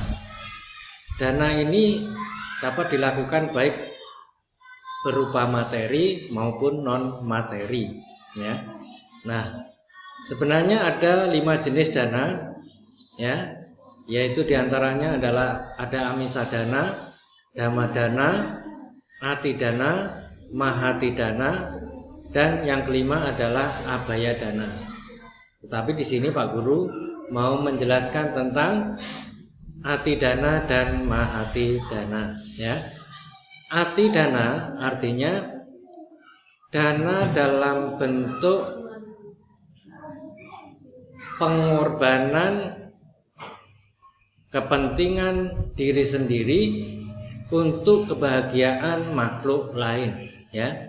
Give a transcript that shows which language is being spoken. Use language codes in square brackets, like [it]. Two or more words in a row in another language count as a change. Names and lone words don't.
[id] Dana ini dapat dilakukan baik berupa materi maupun non materi, ya. Nah, sebenarnya ada 5 jenis dana, ya. Yaitu diantaranya adalah ada amisadana, dhammadana, atidana, mahatidana, dan yang kelima adalah abhayadana. Tetapi di sini Pak Guru mau menjelaskan tentang atidana dan mahatidana, ya. Atidana artinya dana dalam bentuk pengorbanan kepentingan diri sendiri untuk kebahagiaan makhluk lain, ya.